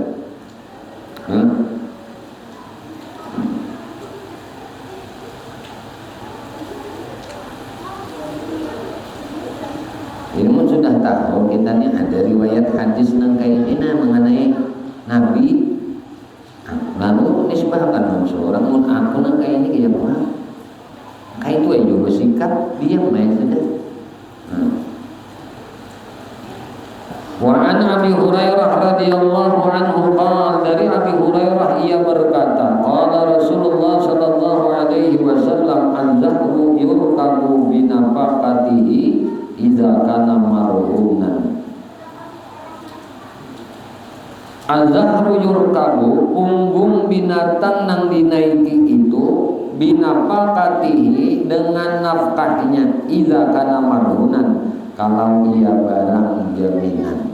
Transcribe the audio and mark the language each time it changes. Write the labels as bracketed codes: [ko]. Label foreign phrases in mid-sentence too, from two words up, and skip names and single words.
[bjn] Ini sudah tahu kita nih ada riwayat hadis nang kayak ini mengenai Nabi. Lalu nisbahkan seorang mun aku nang kayak ini kayak apa? Kayak itu aja bersikap diam aja sudah. [ar] وعن أبي هريرة رضي الله عنه قال, [id] dari Abi Hurairah ia berkata [ar] قال رسول الله صلى الله عليه وسلم الظهر يركب بنفقته إذا كان مرهونا. الظهر يركب, [bjn] punggung binatang nang dinaiki itu binafaqatihi dengan nafkahnya [ar] إذا كان مرهونا, [bjn] kalau ia barang jaminan.